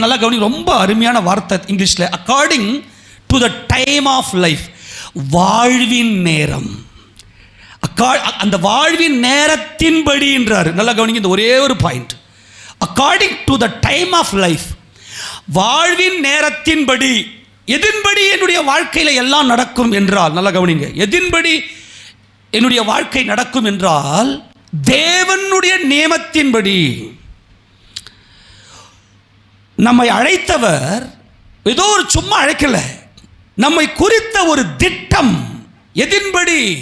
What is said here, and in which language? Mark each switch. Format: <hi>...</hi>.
<ta>நல்லா கவனி, ரொம்ப அருமையான வார்த்தை இங்கிலீஷ்ல.</ta> <en>According to the time of life.</en> <ta>வாழ்வின் நேரம், அந்த வாழ்வின் நேரத்தின்படி என்றார். நல்லா கவனிங்க, இந்த ஒரே ஒரு point.</ta> <en>According to the time of life.</en> <ta>வாழ்வின் நேரத்தின்படி. எதின்படி என்னுடைய வாழ்க்கையில் எல்லாம் நடக்கும் என்றால், நல்லா கவனிங்க, எதின்படி என்னுடைய வாழ்க்கை நடக்கும் என்றால் தேவனுடைய நியமத்தின்படி. நம்மை அழைத்தவர் ஏதோ ஒரு சும்மா அழைக்கல, நம்மை குறித்த ஒரு திட்டம். எதின்படி?</ta>